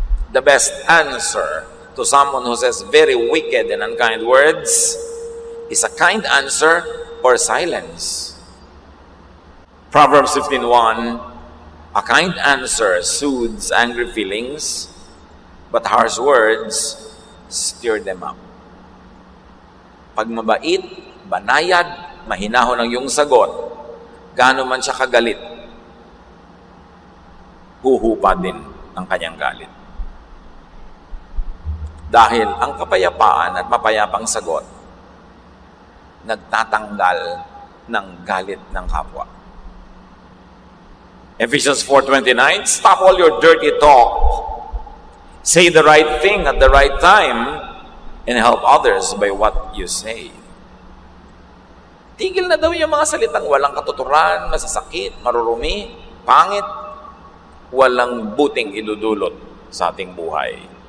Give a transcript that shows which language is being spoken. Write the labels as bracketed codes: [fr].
[en] The best answer to someone who says very wicked and unkind words is a kind answer or silence. Proverbs 15:1, a kind answer soothes angry feelings, but harsh words stir them up. [tl] Pag mabait, banayad, mahinahon ang iyong sagot, gaano man siya kagalit, huhupa din ang kanyang galit. Dahil ang kapayapaan at mapayapang sagot, nagtatanggal ng galit ng kapwa. [en] Ephesians 4:29, stop all your dirty talk. Say the right thing at the right time and help others by what you say. [tl] Tigil na daw yung mga salitang walang katuturan, masasakit, marurumi, pangit, walang buting idudulot sa ating buhay.